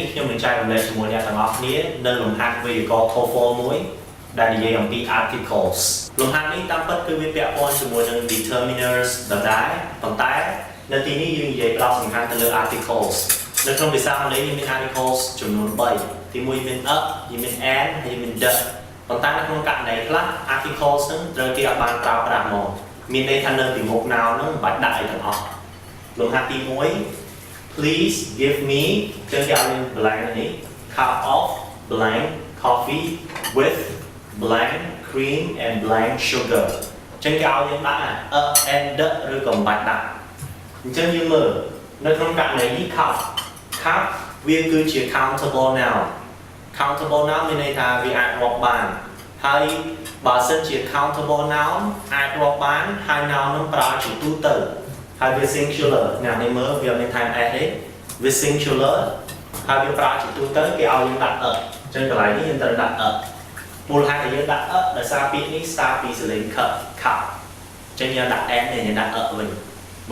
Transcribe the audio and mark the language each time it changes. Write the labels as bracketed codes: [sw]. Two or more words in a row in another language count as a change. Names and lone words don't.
[km] ខ្ញុំនឹងចែករំលែកជាមួយអ្នកទាំងអស់គ្នានៅលំហាត់វេយ្យាករណ៍ Toefl មួយដែលនិយាយអំពី articles លំហាត់នេះតាមពិតគឺវាពាក់ព័ន្ធជាមួយនឹង determiners ដដែលប៉ុន្តែនៅទីនេះយើងនិយាយផ្ដោតសំខាន់ទៅលើ articles នៅក្នុងភាសាអង់គ្លេសមាន articles ចំនួន3ទី1មាន up ទីមាន and ហើយមាន the ប៉ុន្តែនៅក្នុងករណីខ្លះ articles ហ្នឹងត្រូវគេអត់បានប្រើប្រាស់មកមានន័យថានៅពីមុខ noun ហ្នឹងមិនបាច់ដាក់អីទាំងអស់លំហាត់ទី 1 [en] please give me [km] ចឹងគេឲ្យមាន blank នេះ [en] cup of blank coffee with blank cream and blank sugar [km] ចឹងគេឲ្យយើងដាក់ [en] and the [km] ឬក៏មិនបាច់ដាក់អញ្ចឹងយើងមើលនៅក្នុងករណីនេះ cup វាគឺជា [en] countable noun countable noun [km] មានន័យថាវាអាច រាប់បានហើយបើសិនជា [en] countable noun [km] អាចរាប់បានហើយ noun នឹងប្រើជាទូទៅហើយវា singular អ្នកនេះមើលវាមាន time s ទេវា singular ហើយវាប្រើជាទូទៅគេឲ្យយើង ដាក់អញ្ចឹងកន្លែងនេះយើងត្រូវដាក់មូលហេតុដែលយើងដាក់ដោយសារពាក្យនេះ start ពីសលេង cup អញ្ចឹងយើងដាក់ n នេះយើងដាក់វិញបើ